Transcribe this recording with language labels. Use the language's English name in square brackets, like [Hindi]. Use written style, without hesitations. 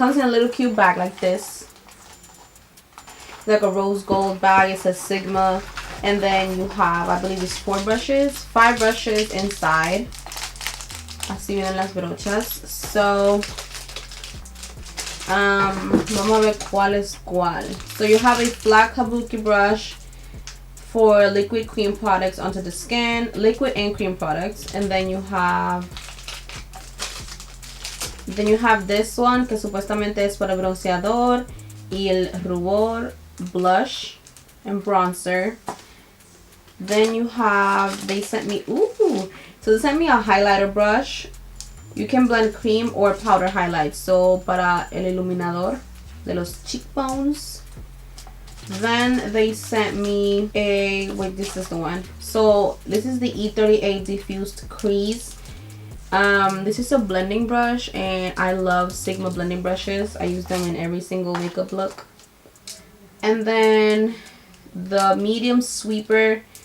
[English] It comes in a little cute bag like this, like a rose gold bag. It says Sigma, and then you have, I believe it's 5 brushes inside. [Spanish] Así vienen las brochas. So vamos a ver cuál es cuál. [English] So you have a flat kabuki brush for liquid cream products onto the skin, liquid and cream products, and then you have this one [Spanish] que supuestamente es para bronceador y el rubor, [English] blush and bronzer. Then you have, they sent me a highlighter brush. You can blend cream or powder highlights. [Spanish] So para el iluminador de los cheekbones. [English] Then they sent me this is the one. So this is the E38 Diffused Crease. This is a blending brush, and I love Sigma blending brushes. I use them in every single makeup look. And then the medium sweeper